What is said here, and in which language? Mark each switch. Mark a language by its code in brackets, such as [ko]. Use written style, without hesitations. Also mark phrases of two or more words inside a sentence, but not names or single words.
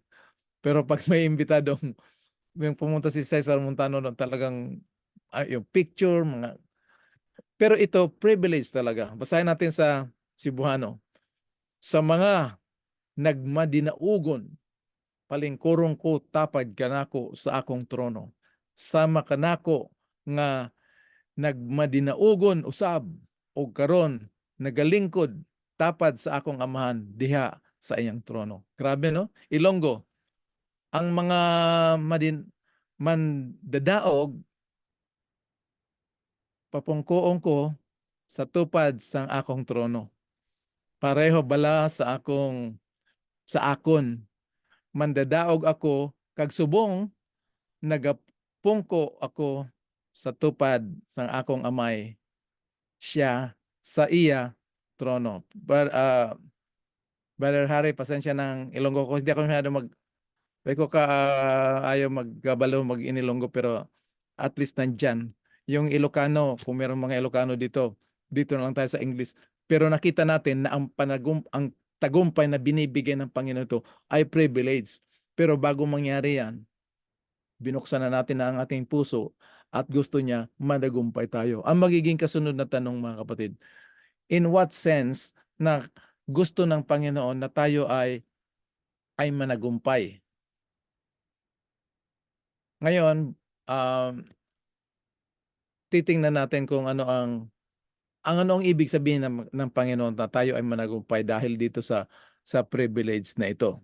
[tl] Pero pag may imbitadong yung pumunta si Cesar Montano doon, talagang yung picture, pero ito privilege talaga. Basahin natin sa Cebuano. [ceb] Sa mga nagmadinaugon, palingkurong ko tapad kanako sa akong trono. Sama kanako nga nagmadinaugon usab o karon nagalingkod tapad sa akong amahan diha sa iyang trono. [tl] Grabe no? [hil] Ilonggo, ang mga mandadaog papungkoon ko sa tupad sang akong trono. Pareho bala sa akon mandadaog ako kag subong nagapungko ako sa tupad sang akong amay, siya sa iya trono. [tl] Brother Harry, pasensya ng Ilonggo ko. Hindi ako masyado Sabi ko [hil] ayaw magkabalo mag-inilonggo [tl] pero at least nandyan. Yung Ilocano, kung meron mga Ilocano dito na lang tayo sa English. Pero nakita natin na ang tagumpay na binibigay ng Panginoon ito ay privilege. Pero bago mangyari yan, binuksan na natin ang ating puso at gusto niya managumpay tayo. Ang magiging kasunod na tanong, mga kapatid, [en] in what sense [tl] na gusto ng Panginoon na tayo ay managumpay? Ngayon, titingnan natin kung ano ang ibig sabihin ng Panginoon na tayo ay managumpay dahil dito sa privilege na ito.